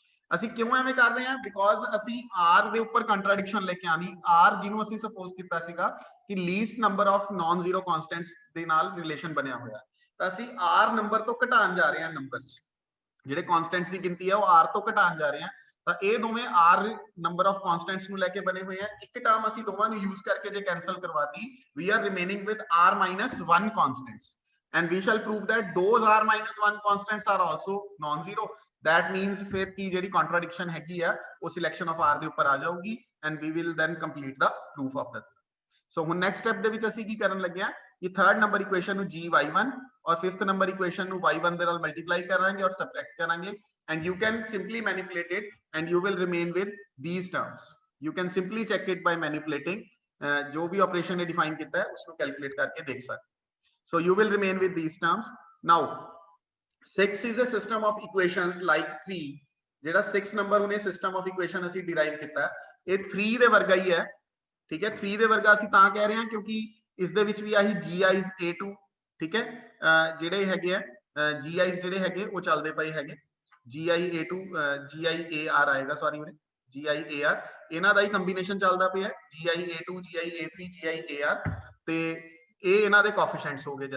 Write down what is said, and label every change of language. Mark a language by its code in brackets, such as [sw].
[pa] ਅਸੀਂ ਕਿਉਂ ਐਵੇਂ ਕਰ ਰਹੇ ਹਾਂ, ਬਿਕੋਜ਼ ਅਸੀਂ r ਦੇ ਉੱਪਰ ਕੰਟਰਾਡਿਕਸ਼ਨ ਲੈ ਕੇ ਆਣੀ, r ਜਿਹਨੂੰ ਅਸੀਂ ਸਪੋਜ਼ ਕੀਤਾ ਸੀਗਾ ਕਿ [en] least number of non zero constants [pa] ਦੇ ਨਾਲ ਰਿਲੇਸ਼ਨ ਬਣਿਆ ਹੋਇਆ, ਤਾਂ ਅਸੀਂ r ਨੰਬਰ ਤੋਂ ਘਟਾਉਣ ਜਾ ਰਹੇ ਹਾਂ, ਨੰਬਰਸ ਜਿਹੜੇ ਕਨਸਟੈਂਟਸ ਦੀ ਗਿਣਤੀ ਹੈ ਉਹ r ਤੋਂ ਘਟਾਉਣ ਜਾ ਰਹੇ ਹਾਂ, ਤਾਂ ਇਹ ਦੋਵੇਂ r ਨੰਬਰ ਆਫ ਕਨਸਟੈਂਟਸ ਨੂੰ ਲੈ ਕੇ ਬਣੇ ਹੋਏ ਆ। ਇੱਕ ਟਰਮ ਅਸੀਂ ਦੋਵਾਂ ਨੂੰ ਯੂਜ਼ ਕਰਕੇ ਜੇ cancel ਕਰਵਾਤੀ, [en] we are remaining with r minus 1 constants and we shall prove that those r minus 1 constants are also non-zero। That means [hi] फिर की [en] ਜਿਹੜੀ contradiction [pa] ਹੈਗੀ ਆ ਉਹ [en] selection of r [pa] ਦੇ ਉੱਪਰ ਆ ਜਾਊਗੀ [en] and we will then complete the proof of that। So ਹੁਣ next step [pa] ਦੇ ਵਿੱਚ ਅਸੀਂ ਕੀ ਕਰਨ ਲੱਗੇ ਆ ਕਿ [en] third number equation ਨੂੰ gy1 और fifth number equation ਨੂੰ y1 ਦੇ ਨਾਲ multiply ਕਰਾਂਗੇ और subtract ਕਰਾਂਗੇ and you can simply manipulate it and you will remain with these terms। You can simply check it by manipulating, [hi] जो भी operation ने define ਕੀਤਾ है उसको calculate करके देख सकते। [en] So you will remain with these terms। Now 6 is a system of equations like 3, [pa] ਜਿਹੜਾ 6 ਨੰਬਰ ਉਹਨੇ ਸਿਸਟਮ ਆਫ ਇਕੁਏਸ਼ਨ ਅਸੀਂ ਡਿਰਾਈਵ ਕੀਤਾ ਇਹ 3 ਦੇ ਵਰਗਾ ਹੀ ਹੈ, ਠੀਕ ਹੈ। 3 ਦੇ ਵਰਗਾ ਅਸੀਂ ਤਾਂ ਕਹਿ ਰਹੇ ਹਾਂ ਕਿਉਂਕਿ ਇਸ ਦੇ ਵਿੱਚ ਵੀ ਆਹੀ gi's a2, ਠੀਕ ਹੈ, ਜਿਹੜੇ ਹੈਗੇ ਆ gi's ਜਿਹੜੇ ਹੈਗੇ ਉਹ ਚੱਲਦੇ ਪਏ ਹੈਗੇ, gi a2 gi ar ਆਏਗਾ, ਸੌਰੀ ਵੀਰੇ gi ar, ਇਹਨਾਂ ਦਾ ਹੀ ਕੰਬੀਨੇਸ਼ਨ ਚੱਲਦਾ ਪਿਆ gi a2 gi a3 gi ar, ਤੇ ਇਹ ਇਹਨਾਂ ਦੇ ਕੋਐਫੀਸ਼ੀਐਂਟਸ ਹੋ ਗਏ।